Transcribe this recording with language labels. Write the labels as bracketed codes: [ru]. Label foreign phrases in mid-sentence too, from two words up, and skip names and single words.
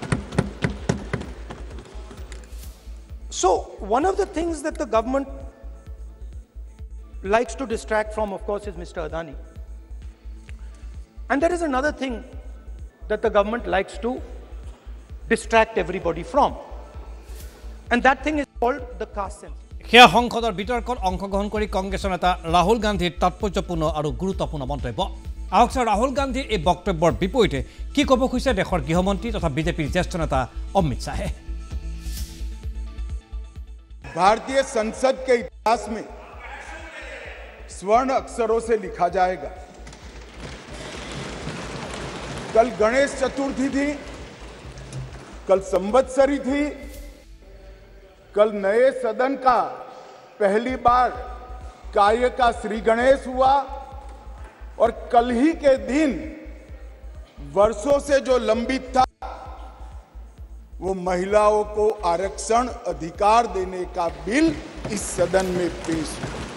[en] So one of the things that the government likes to distract from, of course, is Mr. Adani. And there is another thing that the government likes to distract everybody from. And that thing is called the caste census. [as] সেয়া সংসদৰ বিতৰ্কত অংশগ্ৰহণ কৰি কংগ্ৰেছৰ নেতা ৰাহুল গান্ধীৰ তাৎপৰ্যপূৰ্ণ আৰু গুৰুত্বপূৰ্ণ মন্তব্য। আহক ৰাহুল গান্ধীৰ এই বক্তব্যৰ বিপৰীতে কি ক'ব খুজিছে দেশৰ গৃহমন্ত্ৰী তথা বিজেপিৰ জ্যেষ্ঠ নেতা অমিত শাহে। [hi] भारतीय संसद के इतिहास में स्वर्ण अक्षरों से लिखा जाएगा। कल गणेश चतुर्थी थी, कल संवत्सरी थी, कल नए सदन का पहली बार कार्य का श्री गणेश हुआ और कल ही के दिन वर्षों से जो लंबित था वो महिलाओं को आरक्षण अधिकार देने का बिल इस सदन में पेश हुआ।